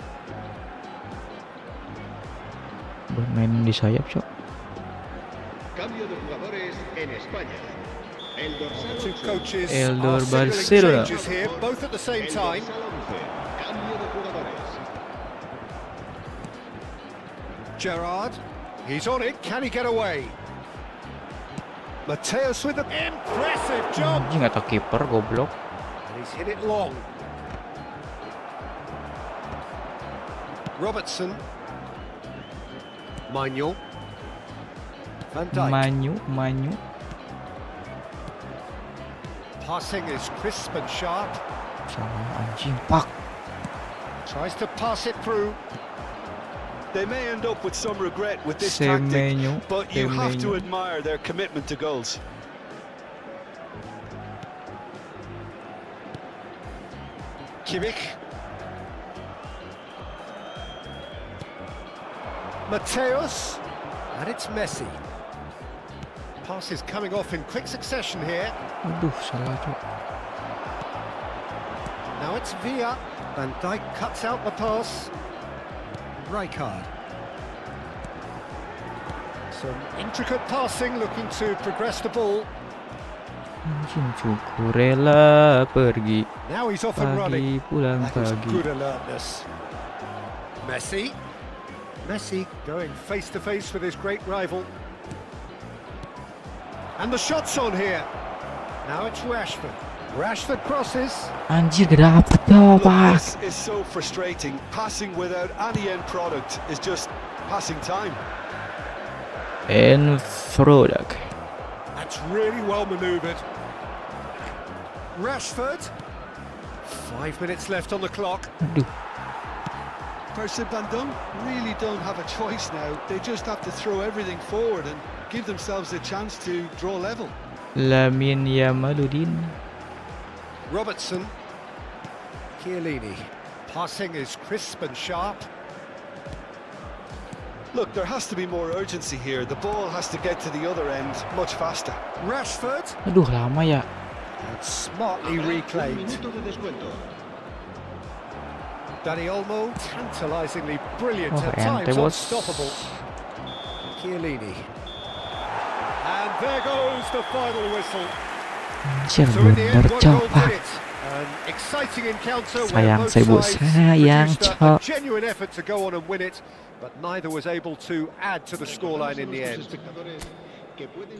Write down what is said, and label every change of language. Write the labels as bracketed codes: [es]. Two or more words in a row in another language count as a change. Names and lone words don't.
[id] Buat main di sayap cok. [es] Cambio de jugadores en España. El dorsal [en] Two [es] 8, [en] coaches [es] Eldor [en] are signaling [es] Barcelona. [en] changes here, both at the same [es] el [en] time. [es] dorsal 11. Cambio de jugadores. [en] Gerrard, he's on it, can he get away? Mateus with the impressive job, [id] Anjing attack kiper goblok. [en] and he's hit it long. Robertson, Manuel, Van Dijk. Manyu. Passing is crisp and sharp. [id] Salah anjing pak. [en] Tries to pass it through. They may end up with some regret with this tactic, Semenyo. but you have to admire their commitment to goals. Kimmich. Mateus. And it's Messi. Passes coming off in quick succession here. [id] Aduh salah cok. [en] Now it's Villa. Van Dijk cuts out the pass. Rijkaard. Some intricate passing, looking to progress the ball. [id] Anjing Cukurella pergi [en] Now he's off and running. [id] pagi pulang [en] That is [id] pagi. [en] good alertness. Messi going face to face with his great rival. And the shot's on here. Now it's Rashford. Rashford crosses. [id] Anjir gak dapet tuh pak. [en] This is so frustrating. Passing without any end product is just passing time. and product. That's really well manoeuvred. Rashford. 5 minutes left on the clock. [id] Aduh, [en] Persib Bandung really don't have a choice now. They just have to throw everything forward and give themselves a chance to draw level. Lamin Yamaludin. Robertson. Chiellini. Passing is crisp and sharp. Look, there has to be more urgency here. The ball has to get to the other end much faster. Rashford. [id] Aduh, lama ya. [en] And smartly [es] Habrá un [en] reclaimed. [es] minuto de descuento. [en] Dani Olmo, tantalisingly brilliant Oh, at and times, there was unstoppable. Chiellini. And there goes the final whistle. [id] Anjir, [en] So in the end, [id] bener [en] one [id] cok. [en] goal did it. An exciting encounter where [id] Sayang [en] both [id] saya, Bu. [en] sides [id] Sayang, [en] produced a [id] Cok. [en] genuine effort to go on and win it, but neither was able to add to the scoreline in the end. [es] Espectadores que pueden